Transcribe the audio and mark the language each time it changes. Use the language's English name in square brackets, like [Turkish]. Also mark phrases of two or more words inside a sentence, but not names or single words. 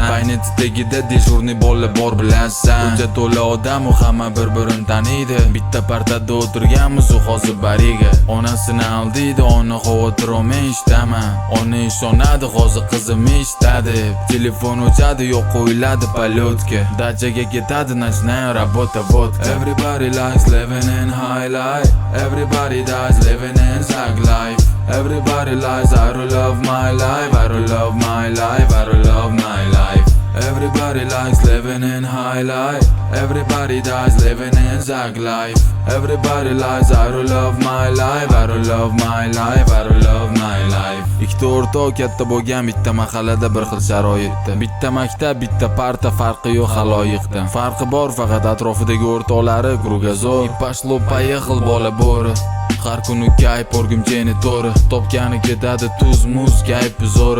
[Uzbek] Payneti tagida dejurni bola bor bilasan. Hujjat to'la odam u hamma bir-birini taniydi. Bitta partada o'tirganmiz u hozir bariga. Onasini aldiydi, ona xavotir olmay ishdaman. Ona ishonadi, hozir qizim ishtadi. Telefon o'chadi, yo'q qo'yiladi polyotka. Dachaga ketadi, [Russian] начинаем работа водка. [English] Everybody likes living in high life. Everybody dies living in zag life. Everybody lies, I don't love my life. I don't love my life. I don't love my life. Everybody likes living in high life. Everybody dies living in zag life. Everybody lies, I don't love my life. I don't love my life. I don't love my life. [Uzbek] Ikkita o'rtoq katta bo'lgan bitta mahallada bir xil sharoitda. Bitta maktab, bitta parta, farqi yo'q haloyiqdan. Farqi bor faqat atrofidagi o'rtoqlari krugazor. [Russian] Пошло поехал [Uzbek] bola bo'ri. Har kuni kayf o'rgimcheni to'ri. Topgani ketadi tuz muz kayf zo'ri.